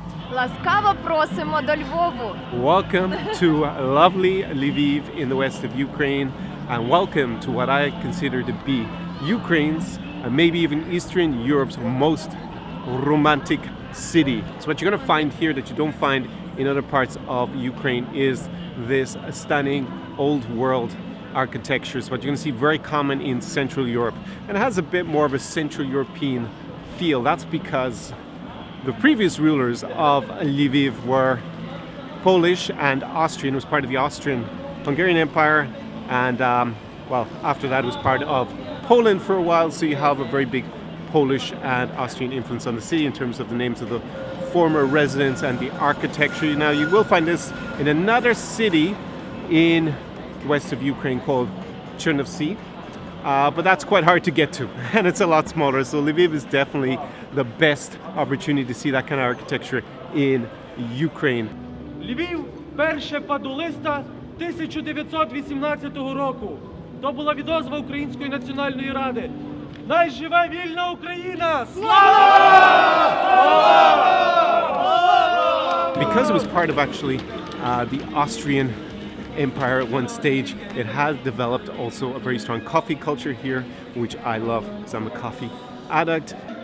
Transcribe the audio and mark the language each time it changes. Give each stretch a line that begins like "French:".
Ukrainian: Ласкаво просимо до Львову.
English: Welcome to lovely Lviv in the west of Ukraine, and welcome to what I consider to be Ukraine's and maybe even Eastern Europe's most romantic city. So what you're going to find here that you don't find in other parts of Ukraine is this stunning old world architecture. So what you're going to see very common in Central Europe, and it has a bit more of a Central European feel. That's because the previous rulers of Lviv were Polish and Austrian. It was part of the Austrian-Hungarian Empire, and after that it was part of Poland for a while, so you have a very big Polish and Austrian influence on the city in terms of the names of the former residents and the architecture. Now you will find this in another city in the west of Ukraine called Chernovtsi, but that's quite hard to get to and it's a lot smaller, so Lviv is definitely the best opportunity to see that kind of architecture in Ukraine.
Ukrainian: Львів – перше падолиста 1918 року. То була відозва Української національної ради. Най живе вільна Україна!
English: Because it was part of actually the Austrian Empire at one stage, it has developed also a very strong coffee culture here, which I love because I'm a coffee addict.